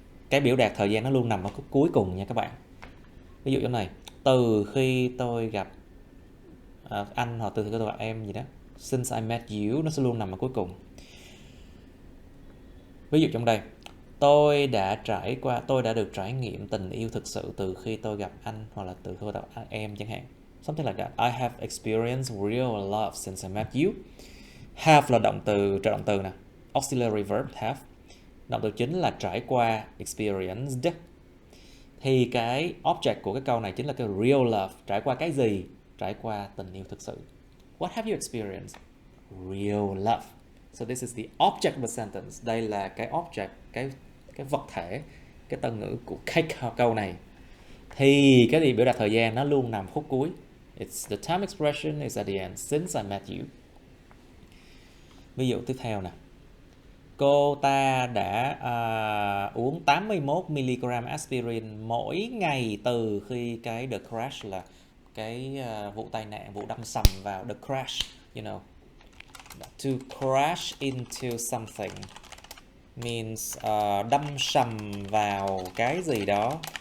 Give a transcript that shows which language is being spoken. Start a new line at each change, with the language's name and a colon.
Vietnamese: Cái biểu đạt thời gian nó luôn nằm ở cuối cùng nha các bạn. Ví dụ trong này, từ khi tôi gặp anh, hoặc từ khi tôi gặp em gì đó.
English: Since I met you,
Vietnamese: nó sẽ luôn nằm ở cuối cùng. Ví dụ trong đây, tôi đã được trải nghiệm tình yêu thực sự từ khi tôi gặp anh, hoặc là từ khi tôi gặp em chẳng hạn.
English: Something like that. I have experienced real love since I met you.
Vietnamese: Have là động từ, trợ động từ nè.
English: Auxiliary verb have.
Vietnamese: Động từ chính là trải qua, experienced. Thì cái object của cái câu này chính là cái real love. Trải qua cái gì? Trải qua tình yêu thực sự.
English: What have you experienced? Real love. So this is the object of the sentence.
Vietnamese: Đây là cái object, cái vật thể, cái tân ngữ của cái câu này. Thì cái gì biểu đạt thời gian nó luôn nằm khúc cuối.
English: It's the time expression is at the end. Since I met you.
Vietnamese: Ví dụ tiếp theo nè. Cô ta đã uống 81mg aspirin mỗi ngày từ khi cái the crash, là cái vụ tai nạn, vụ đâm sầm vào, the crash, you know.
English: To crash into something means
Vietnamese: đâm sầm vào cái gì đó.